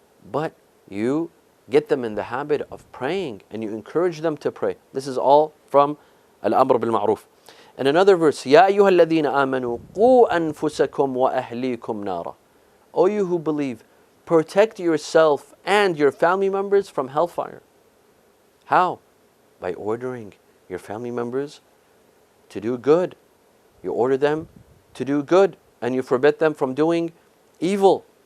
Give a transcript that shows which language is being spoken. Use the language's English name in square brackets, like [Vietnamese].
[English] But you get them in the habit of praying and you encourage them to pray. This is all from al-amr bil-ma'ruf. And another verse, [Arabic] يَا أَيُّهَا الَّذِينَ آمَنُوا قُوا أَنفُسَكُمْ وَأَهْلِيكُمْ نَارًا. [English] O you who believe, protect yourself and your family members from hellfire. How? By ordering your family members to do good. You order them to do good and you forbid them from doing evil.